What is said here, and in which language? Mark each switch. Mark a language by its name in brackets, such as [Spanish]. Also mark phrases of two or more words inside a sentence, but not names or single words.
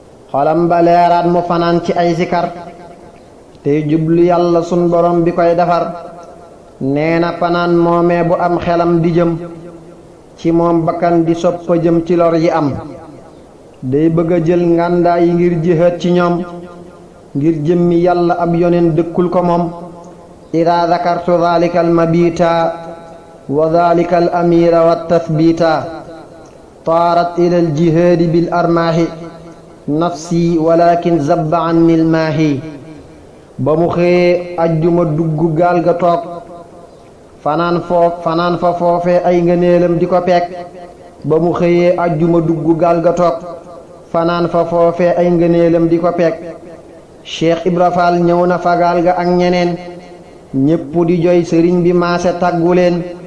[Wolof] Xolam ba leeraat mu fanaan ci ay sikar. Tey jublu Yàlla sun Borom bi koy defar. Nee na fanaan moomee bu am xelam di jëm. Ci moom bakkan di soppa jëm ci lor yi am. Day bëgg a jël ngàndaay yi ngir jihaad ci ñoom. Ngir jëmmi Yàlla ab yonen dëkkul ko moom. [Arabic] إذا ذكرت ذلك المبيت وذلك الأمير والتثبيت طارت إلى الجهاد بالأرماح نفسي ولكن زب عني الماحي. [Wolof] Ba mu xëyee ajjuma dugg gaal ga toog. Fanaan foof-, fanaan fa foofee ay ngëneelam di ko peek. Ba mu xëyee ajjuma dugg gaal ga toog. Fanaan fa foofee ay ngëneelam di ko peek. Cheikh Ibra Fall ñëw na fa gaal ga ak ñeneen, ñépp di joy, sëriñ bi maase tàggu leen.